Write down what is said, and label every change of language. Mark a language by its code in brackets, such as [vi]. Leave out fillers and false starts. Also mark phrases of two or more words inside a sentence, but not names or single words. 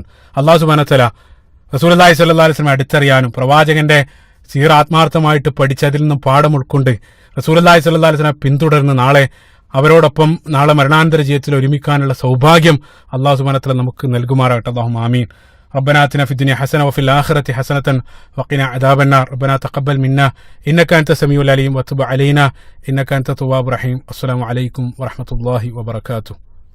[ar] الله سبحانه وتعالى رسول الله صلى الله عليه وسلم [ml] അടുത്തറിയാനും പ്രവാചകന്റെ സീറ ആത്മാർത്ഥമായിട്ട് പഠിച്ച് അതിൽ നിന്നും പാഠം ഉൾക്കൊണ്ട് [ar] رسول الله صلى الله عليه وسلم [ml] പിന്തുടർന്ന് അവരോടൊപ്പം നാളെ മരണാനന്തര ജീവിതത്തിൽ ഒരുമിക്കാനുള്ള സൗഭാഗ്യം [ar] الله سبحانه وتعالى [ml] നമുക്ക് നൽകുമാറാകട്ടെ. [ar] اللهم آمين. ربنا آتنا في الدنيا حسنة وفي الآخرة حسنة وقنا عذاب النار. ربنا تقبل منا إنك أنت السميع العليم وتب علينا إنك أنت التواب الرحيم. السلام عليكم ورحمة الله وبركاته.